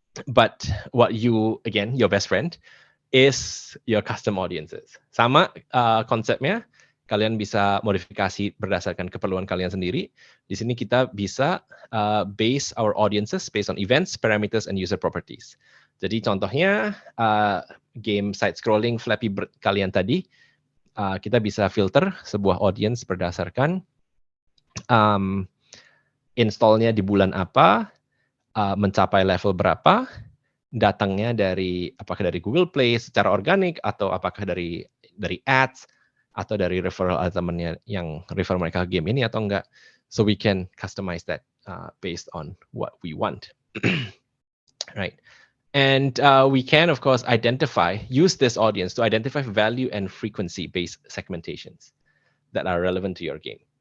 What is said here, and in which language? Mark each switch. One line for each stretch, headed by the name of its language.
English: But what your best friend is your custom audiences.
Indonesian: Sama konsepnya, kalian bisa modifikasi berdasarkan keperluan kalian sendiri. Di sini kita bisa
English: base our audiences based on events, parameters, and user properties.
Indonesian: Jadi contohnya game side scrolling Flappy Bird kalian tadi, kita bisa filter sebuah audience berdasarkan installnya di bulan apa, mencapai level berapa, datangnya apakah dari Google Play secara organik atau apakah dari ads atau dari referral temannya yang refer mereka ke game ini atau enggak.
English: So we can customize that based on what we want. Right. And we can, of course, use this audience to identify value and frequency-based segmentations that are relevant to your game.